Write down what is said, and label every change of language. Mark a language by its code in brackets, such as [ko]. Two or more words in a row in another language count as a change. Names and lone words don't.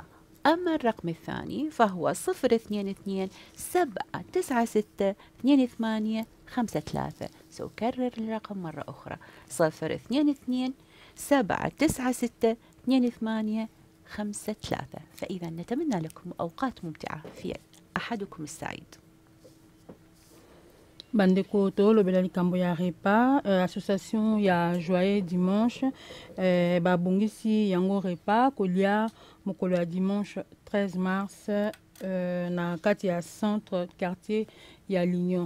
[ar] أما الرقم الثاني فهو 022 796 28 53. سأكرر الرقم مرة أخرى 022 796 2853. فإذا نتمنى لكم أوقات ممتعة في أحدكم السعيد. [ln] Bandeko tolobela likambo ya [fr] repas association [ln] ya Joyeux Dimanche babongisi yango repas kolia mokolo ya dimanche 13 mars na kati ya [fr] centre quartier [ln] ya l'Union.